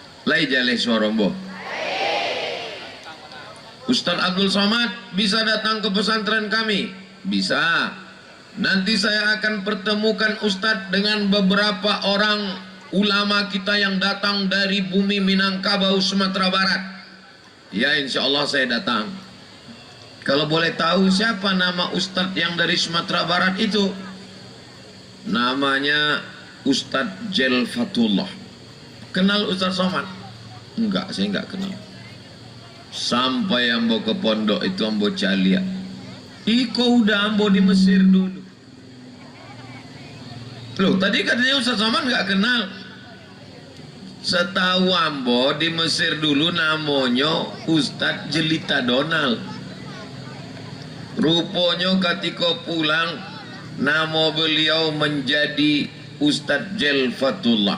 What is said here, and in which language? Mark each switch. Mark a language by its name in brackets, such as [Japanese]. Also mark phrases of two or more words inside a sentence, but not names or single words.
[Minangkabau] Lai jaleh suarombo. [Indonesian] Ustaz Abdul Somad bisa datang ke pesantren kami? Bisa. Nanti saya akan pertemukan Ustadz dengan beberapa orang ulama kita yang datang dari bumi Minangkabau, Sumatera Barat. Ya, insya Allah saya datang. Kalau boleh tahu siapa nama Ustadz yang dari Sumatera Barat itu? Namanya Ustadz Jelfatullah. Kenal Ustadz Somad? Enggak, saya enggak kenal. [Minangkabau] Sampai ambo ke pondok itu ambo calia. Iko udah ambo di Mesir dulu. [Indonesian] Loh, tadi katanya Ustadz Somad enggak kenal. [Minangkabau] Setahu ambo di Mesir dulu namanya Ustadz Jelita Donald. [Indonesian] Rupanya ketika pulang nama beliau menjadi Ustadz Jelfatullah.